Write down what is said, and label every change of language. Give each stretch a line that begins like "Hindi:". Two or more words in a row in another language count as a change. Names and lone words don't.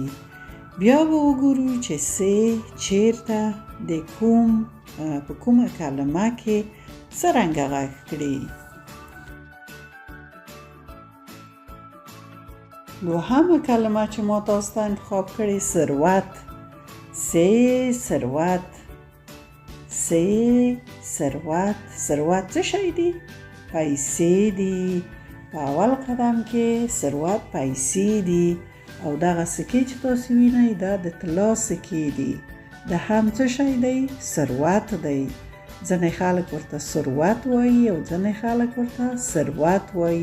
Pashto: بیا به وګورو چې س چیرته د کوم په کومه کلمه کې څرنګه غږ کړي. دوهمه کلمه چې ما تاسو ته انتخاب کړې ثروت. س ثروت. س ثروت. ثروت څه شی دی؟ پیسې دي. په اول قدم کې ثروت پیسې دي او دغه سکې چې تاسو وینئ دا د طلا سکې دي. دا هم څه شی دی؟ ثروت دی. ځینې خلک ورته ثروت وایي او ځینې خلک ورته ثروت وایي.